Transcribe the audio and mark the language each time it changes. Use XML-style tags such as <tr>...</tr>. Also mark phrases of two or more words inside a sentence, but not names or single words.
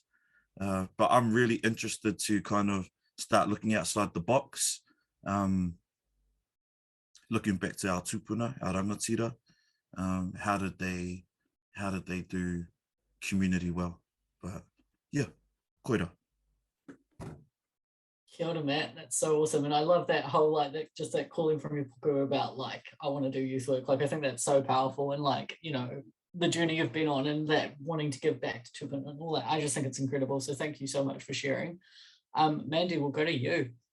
<en>But I'm really interested to kind of start looking outside the box, looking back to our tupuna, our rangatira. How did they do community well? But yeah,</en> <mi>koira. Kia ora,</mi> <en>Matt. That's so awesome. And I love that whole, like, that calling from your puku about, like, I want to do youth work. Like, I think that's so powerful. And, like, you know, the journey you've been on and that wanting to give back to tupuna and all that. I just think it's incredible. So thank you so much for sharing. Mandy, we'll go to you.</en>